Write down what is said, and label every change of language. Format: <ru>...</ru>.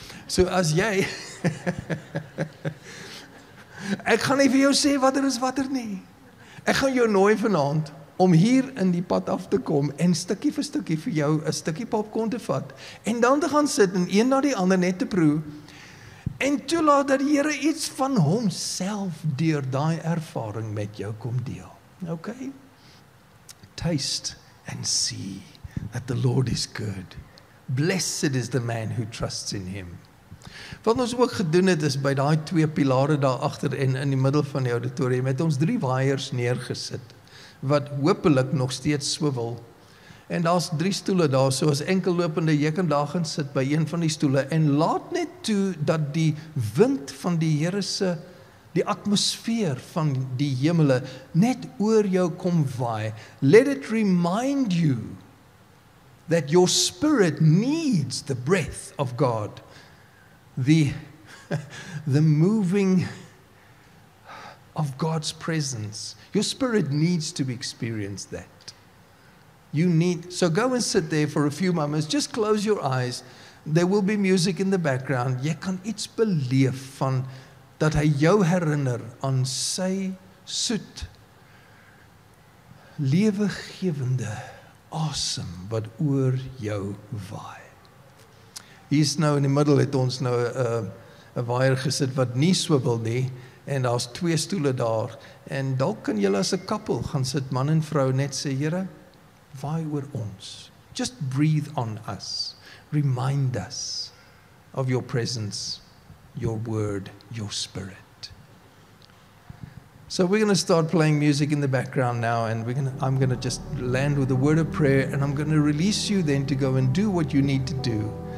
<af>So as jy, ek gaan nie vir jou sê watter is watter nie, ek gaan jou nooi vanaand, om hier in die pad af te kom, en stukkie vir stukkie vir jou, 'n stukkie popcorn te vat, en dan te gaan sit, en een na die ander net te proe, en toelaat dat die Here iets van homself deur daai ervaring met jou kom deel.</af> <en>Okay? Taste and see that the Lord is good. Blessed is the man who trusts in him.</en> <af>Wat ons ook gedoen het, is by daai 2 pilare daar agter en in die middel van die auditorium, het ons 3 waaiers neergesit, wat hopelik nog steeds swivel. En daar's 3 stoele daar, so as enkellopende, jy kan daar gaan sit by een van die stoele, en laat net toe dat die wind van die Here se, die atmosfeer van die hemele, net oor jou kom waai.</af> <en>Let it remind you that your spirit needs the breath of God, the moving of God's presence. Your spirit needs to experience that. So go and sit there for a few moments, just close your eyes, there will be music in the background,</en> <af>jy kan iets beleef van, dat hy jou herinner aan sy soet, lewegewende asem wat oor jou waai. Hier's nou in die middel het ons nou 'n waier gesit wat nie swivel nie, en daar's 2 stoele daar, en dalk kan julle as 'n koppel gaan sit, man en vrou, net sê, Here, waai oor ons.</af> <en>Just breathe on us. Remind us of your presence, your word, your spirit. So we're going to start playing music in the background now, and I'm going to just land with a word of prayer, and I'm going to release you then to go and do what you need to do.</en>